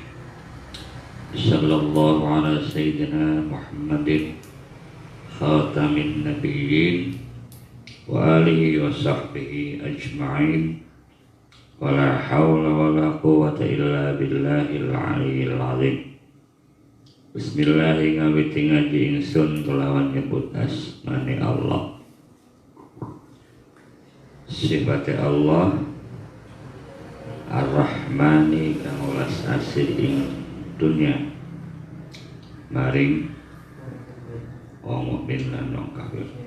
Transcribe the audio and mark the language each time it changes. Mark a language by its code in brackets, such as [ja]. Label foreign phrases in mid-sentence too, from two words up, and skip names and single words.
[ar] صلى الله على سيدنا محمد خاتم النبيين وآله وصحبه أجمعين. ولا حول ولا قوة إلا بالله العلي العظيم. Bismillahirrahmanirrahim. [jv] Ngawiti ngaji ingsun kelawan nyebut asmane Allah. Sifate Allah Ar-Rahmani kang welas asih ing dunya maring wong mukmin lan wong kafir.